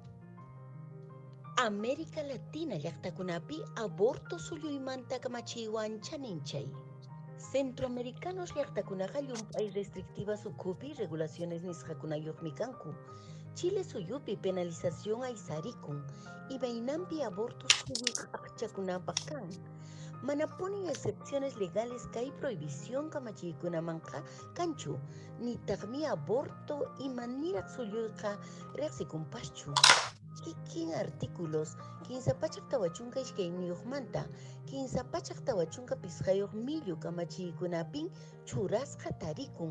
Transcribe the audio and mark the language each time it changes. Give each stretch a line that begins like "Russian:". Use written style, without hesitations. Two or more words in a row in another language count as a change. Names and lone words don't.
Quechua: América Latina llaqtakunapi aborto suyuymanta kamachiywan chaninchay. Centroamericanos llaqtakunaqa llumpay restrictivas ukhupi regulaciones nisqakunayuqmi kanku. Chile suyupi penalización aysarikun, imaynanpi aborto suyuq aqchakunapaq kan. Mana
Spanish: ponen excepciones legales
Quechua: kay prohibición kamachiykunamanqa kanchu, nitaqmi aborto imaniraq suyuyqa riqsikunpaschu. Kikin artículos, kinsapachak tawachunka ishkayniyuqmanta, kinsapachak tawachunka pisqayuq millu kamachiykunapin churasqa tarikun.